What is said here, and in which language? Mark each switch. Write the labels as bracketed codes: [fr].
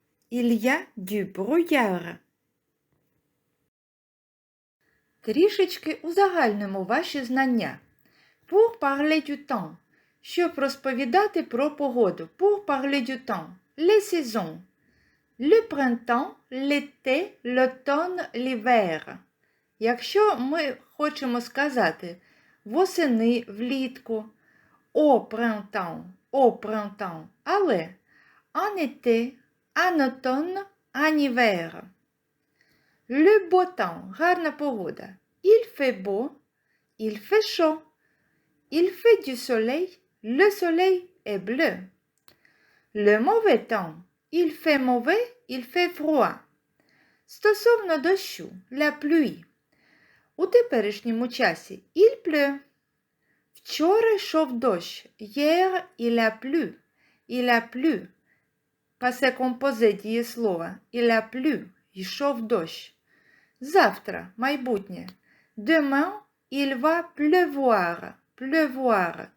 [fr] Il y a du brouillard. [uk] Трішечки узагальнимо ваші знання. [fr] Pour parler du temps. [uk] Щоб розповідати про погоду. [fr] Pour parler du temps. Les saisons. Le printemps, l'été, l'automne, l'hiver. [uk] Якщо ми хочемо сказати восени, влітку, [fr] au printemps, але en été, en automne, en hiver. Le beau temps, [uk] гарна погода. [fr] Il fait beau, il fait chaud. Il fait du soleil, le soleil est bleu. Le mauvais temps, il fait mauvais, il fait froid. [uk] Стосовно дощу, [fr] la pluie. [uk] У теперішньому часі [fr] il pleut. [uk] Вчора йшов дощ. [fr] Hier, il a plu. Il a plu. [uk] Пасе композе дієслова. [fr] Il a plu. [uk] Йшов дощ. Завтра, майбутнє. [fr] Demain, il va pleuvoir. Pleuvoir.